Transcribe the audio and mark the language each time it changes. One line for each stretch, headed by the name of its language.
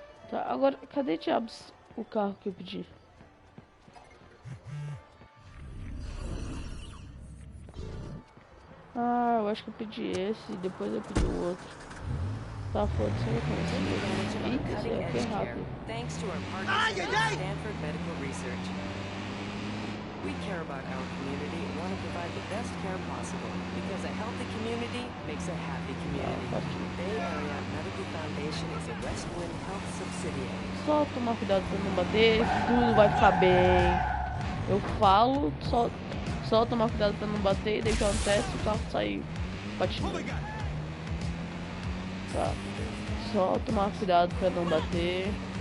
Portuguese: Tá, agora, cadê diabos o carro que eu pedi? Ah, eu acho que eu pedi esse e depois eu pedi o outro. Tá, foda-se, eu consigo. Eita, esse aqui é rápido.
English: Thanks to our partners at Stanford Medical Research. We care about our community and want to provide the best care possible because a healthy community makes a happy community. Bay Area Medical Foundation is a Westwind Health subsidiary.
Portuguese: Só tomar cuidado pra não bater, que tudo vai ficar bem. Eu falo, só tomar cuidado pra não bater e daí o que acontece, o carro sai batindo. Tá. Só tomar cuidado pra não bater.